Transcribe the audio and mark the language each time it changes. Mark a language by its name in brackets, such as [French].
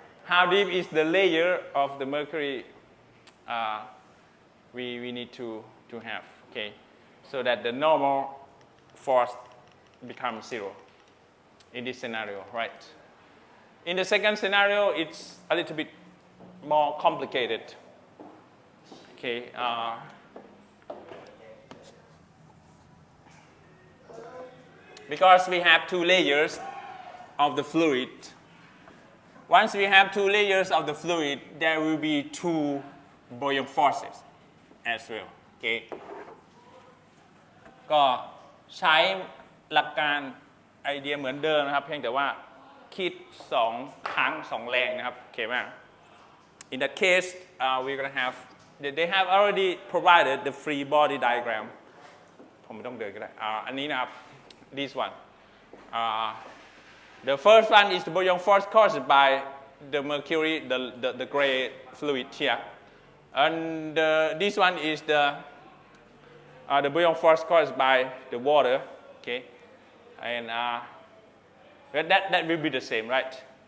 [English] How deep is the layer of the mercury we need to have okay so that the normal force becomes 0 in this scenario right in the second scenario it's a little bit more complicated okay because we have two layers of the fluid. Once we have two layers of the fluid, there will be two buoyant forces as well. Okay. [Thai] ก็ใช้หลักการไอเดียเหมือนเดิมนะครับเพียงแต่ว่าคิด2ครั้ง2แรงนะครับโอเคไหม [English] In that case, we're gonna have they have already provided the free body diagram. [Thai] ผมไม่ต้องเดินก็ได้อันนี้นะครับ [English] This one. The first one is the buoyant force caused by the mercury, the gray fluid here. And this one is the buoyant force caused by the water. Okay. And that will be the same, right?